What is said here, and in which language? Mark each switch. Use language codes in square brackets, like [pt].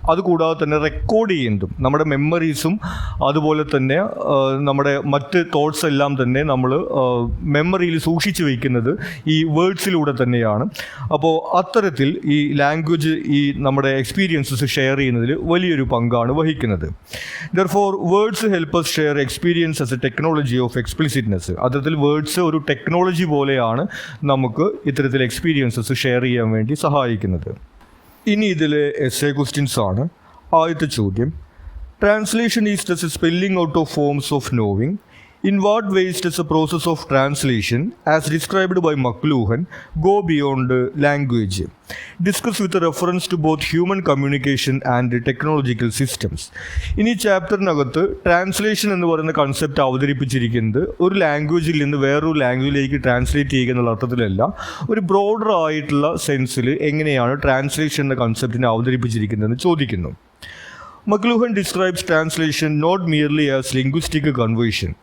[ml] അതുകൂടാതെ തന്നെ റെക്കോർഡ് ചെയ്യുന്നതും നമ്മുടെ മെമ്മറീസും അതുപോലെ തന്നെ നമ്മുടെ മറ്റ് തോട്ട്സ് എല്ലാം തന്നെ നമ്മൾ മെമ്മറിയിൽ സൂക്ഷിച്ചു വയ്ക്കുന്നത് ഈ വേർഡ്സിലൂടെ തന്നെയാണ്. അപ്പോൾ അത്തരത്തിൽ ഈ ലാംഗ്വേജ് ഈ നമ്മുടെ എക്സ്പീരിയൻസസ് ഷെയർ ചെയ്യുന്നതിൽ വലിയൊരു പങ്കാണ് വഹിക്കുന്നത്. [en] Therefore, words help us share experience as a technology of explicitness. [ml] അത്തരത്തിൽ വേർഡ്സ് ഒരു ടെക്നോളജി പോലെയാണ് നമുക്ക് ഇത്തരത്തിൽ എക്സ്പീരിയൻസസ് ഷെയർ ചെയ്യാൻ വേണ്ടി സഹായിക്കുന്നത്. ഇനി ഇതിലെ എസ്സേ ക്വസ്റ്റ്യൻസ് ആണ്. ആദ്യത്തെ ചോദ്യം, [en] Translation is the spelling out of forms of knowing. In what ways does the process of translation, as described by McLuhan, go beyond language? Discuss with a reference to both human communication and technological systems. [ml] ഇനി ചാപ്റ്ററിനകത്ത് translation എന്ന് പറയുന്ന concept അവതരിപ്പിച്ചിരിക്കുന്നത് ഒരു ലാംഗ്വേജിൽ നിന്ന് വേറൊരു ലാംഗ്വേജിലേക്ക് translate ചെയ്യുക എന്നുള്ള അർത്ഥത്തിലല്ല, ഒരു ബ്രോഡർ ആയിട്ടുള്ള സെൻസിൽ എങ്ങനെയാണ് ട്രാൻസ്ലേഷൻ എന്ന കൺസെപ്റ്റിനെ അവതരിപ്പിച്ചിരിക്കുന്നതെന്ന് ചോദിക്കുന്നു. [en] McLuhan describes translation not merely as linguistic conversion.